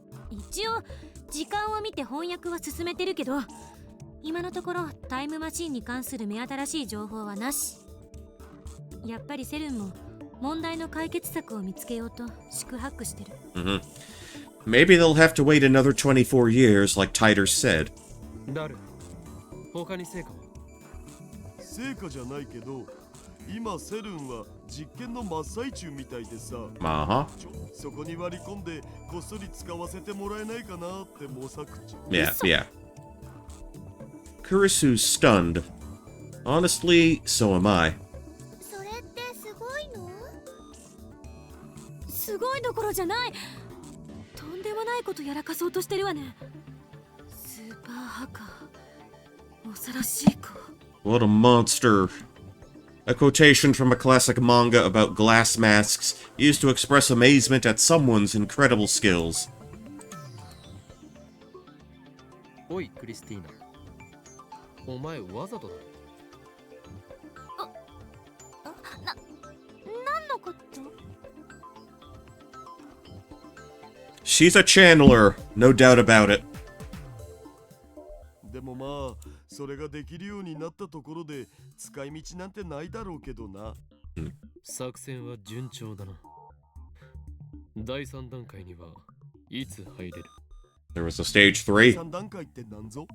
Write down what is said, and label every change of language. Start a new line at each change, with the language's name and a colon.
Japanese: 一応時間を見て翻訳は進めてるけど、今のところタイムマシンに関する目新しい情報はなし。やっぱりセルンも問題の解決策を見つけようと四苦八苦してる。
English: Maybe they'll have to wait another 24 years, like Tiders said.
Japanese: ダル、他に成果は？成果じゃないけど、今セルンは実験の真っ最中みたいでさ。そこに割り込んでこっそり使わせてもらえないかなって模索中。
English: Yeah, yeah. Kurisu's stunned. Honestly, so am I.
Japanese: それってすごいの？すごいどころじゃない。とんでもないことやらかそうとしてるわね。スーパーハカー、恐ろしい子。
English: What a monster. A quotation from a classic manga about glass masks used to express amazement at someone's incredible skills.
Japanese: おい、クリスティーナ。お前わざとだ。何のこと？
English: She's a channeler, no doubt about it.
Japanese: でもまあそれができるようになったところで使い道なんてないだろうけどな。作戦は順調だな。第3段階にはいつ入れる？
English: There was a stage 3.
Japanese: 3段階って何ぞ？